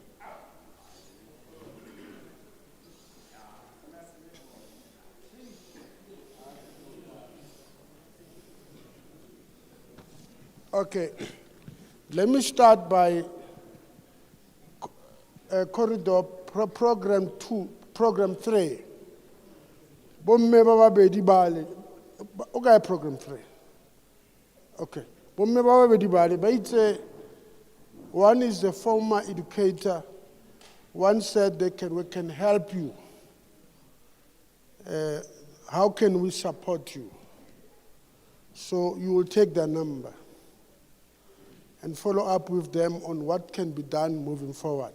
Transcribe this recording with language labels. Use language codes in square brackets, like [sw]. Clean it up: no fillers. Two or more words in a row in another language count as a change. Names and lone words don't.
[en] Okay. Let me start by corridor program 2, program 3. [tn] Bomme baba bedi bale. [en] Okay, program 3. [tn] Okay. Bomme baba bedi bale. [en] But one is the former educator. One said we can help you. How can we support you? So you will take their number and follow up with them on what can be done moving forward.